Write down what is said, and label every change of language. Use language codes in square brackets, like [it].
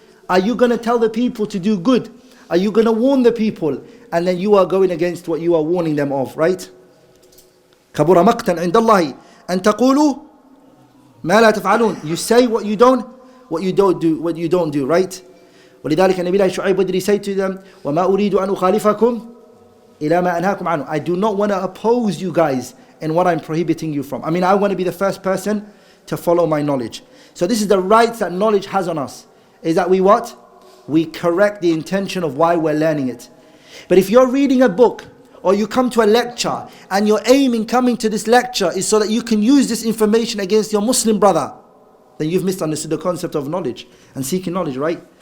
[en] Are you going to tell the people to do good? Are you going to warn the people? And then you are going against what you are warning them of, right? [ar] كَبُرَ مَقْتًا عِنْدَ اللَّهِ أَن تَقُولُوا مَا لَا تَفْعَلُونَ. [en] You say what you don't do, right? [ar] وَلِذَلِكَ النَّبِيُّ شُعَيْبُ [en] would say to them, [ar] وَمَا أُرِيدُ أَنْ أُخَالِفَكُمْ إِلَى مَا أَنْهَاكُمْ عَنْهُ. [en] I do not want to oppose you guys in what I'm prohibiting you from. I want to be the first person to follow my knowledge. So this is the rights that knowledge has on us. Is that we what? We correct the intention of why we're learning it. But if you're reading a book or you come to a lecture and your aim in coming to this lecture is so that you can use this information against your Muslim brother, then you've misunderstood the concept of knowledge and seeking knowledge, right?